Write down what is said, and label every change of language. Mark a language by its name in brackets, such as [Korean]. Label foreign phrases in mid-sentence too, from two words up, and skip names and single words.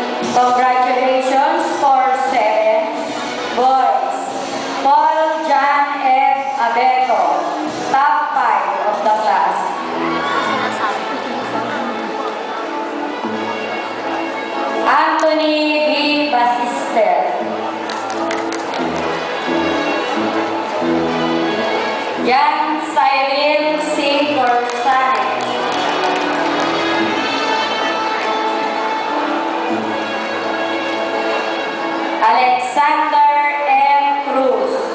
[English] Congratulations for 7 boys. Paul John F. Abeto, top 5 of the class. Anthony B. Basister. Jan Cyril C. Corsanes. Alexander M. Cruz.